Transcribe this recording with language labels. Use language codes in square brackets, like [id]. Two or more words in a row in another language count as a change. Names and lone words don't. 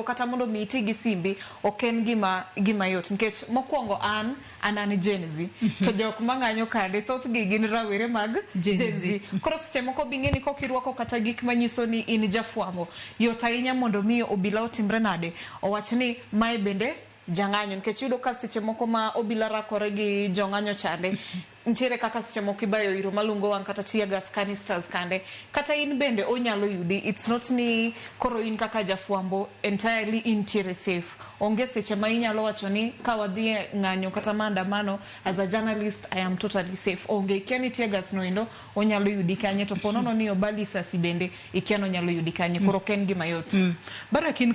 [luo] kata mondo mi iti gi simbi ok en gima yot nikech mokwongo an Gen Z to jok mang'anyo kade thoth gi gin rawere mag Gen Z koro seche moko bing'eni kokirwako kata gik manyiso ni in jafwambo yot ahinya mondo mi obila otimre nade owach ni mae bende jang'anyo nikech yudo ka seche moko ma obila rakore gi jong'anyo chande ntiere kaka seche moko ibayo iro malungo wang kata [en] tear gas canisters [luo] kande kata in bende onyalo yudi. [en] It's not [luo] ni koro in kaka jafwambo entirely intiere safe onge seche ma inyalo wacho ni ka wadhi ng'anyo kata maandamano [en] as a journalist I am totally safe [luo] onge ikiani [en] tear gas [luo] no endo onyalo yudi kanye to ponono ni obali sasi bende ikiano nyalo yudi kanye koro ken gima yot. Barakin